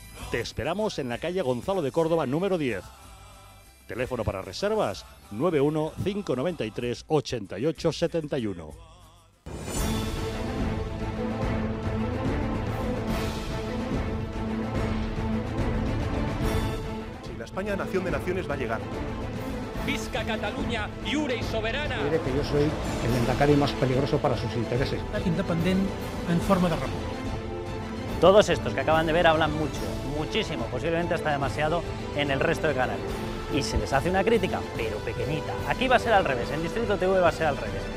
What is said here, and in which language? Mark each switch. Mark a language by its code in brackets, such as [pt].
[es] Te esperamos en la calle Gonzalo de Córdoba, número 10. Teléfono para reservas 91 593 88 71. Si la España nación de naciones va a llegar. [ca] Visca Catalunya, lliure y soberana. [es] Diré que yo soy el endacari más peligroso para sus intereses. [ca] Independent en forma de república. [es] Todos estos que acaban de ver hablan mucho, muchísimo, posiblemente hasta demasiado en el resto de canales. Y se les hace una crítica, pero pequeñita. Aquí va a ser al revés, en Distrito TV va a ser al revés.